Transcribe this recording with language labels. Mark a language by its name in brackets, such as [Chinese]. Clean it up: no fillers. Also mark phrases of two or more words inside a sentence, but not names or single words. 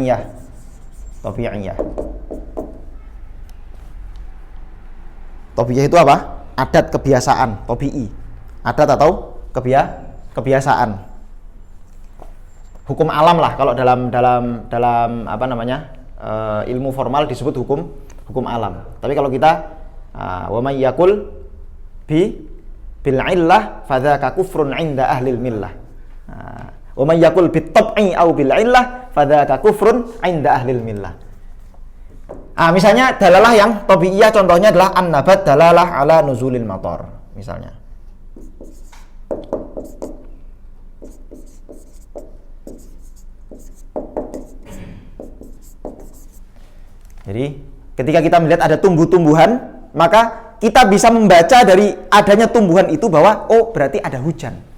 [Indonesian] Tabi'iyah itu apa? Adat, kebiasaan, tabi'i. Adat atau kebiasaan. Hukum alam lah kalau dalam apa namanya? Ilmu formal disebut hukum alam. Tapi kalau kita [Arabic] ومن يقل بالعلة فذاك كفر عند أهل الملة. ومن يقل بالطبع أو بالعلة فذاك كفر عند أهل الملة. [Indonesian] Misalnya dalalah yang tabi'iyah contohnya adalah [Arabic] النبات دلالة على نزول المطر [Indonesian] misalnya. Jadi ketika kita melihat ada tumbuh-tumbuhan, maka kita bisa membaca dari adanya tumbuhan itu bahwa oh berarti ada hujan.